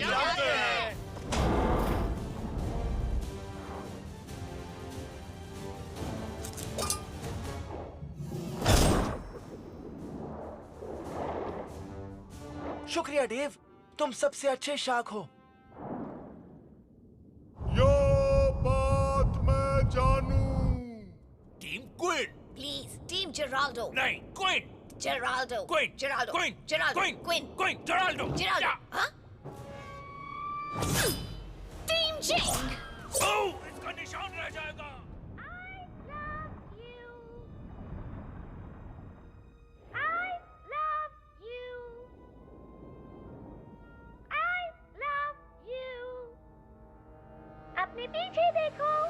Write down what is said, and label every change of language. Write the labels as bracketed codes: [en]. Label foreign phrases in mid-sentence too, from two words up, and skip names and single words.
[hi] शुक्रिया डेव, तुम सबसे अच्छे शार्क हो। यो बात मैं जानू। टीम क्विन। प्लीज टीम जेराल्डो। नहीं, क्विन। जेराल्डो। क्विन। जेराल्डो। क्विन। जेराल्डो। क्विन। क्विन। क्विन। जेराल्डो। जेराल्डो। हाँ? टीम जिंग। ओह, इसका निशान रह जाएगा। अपने पीछे देखो।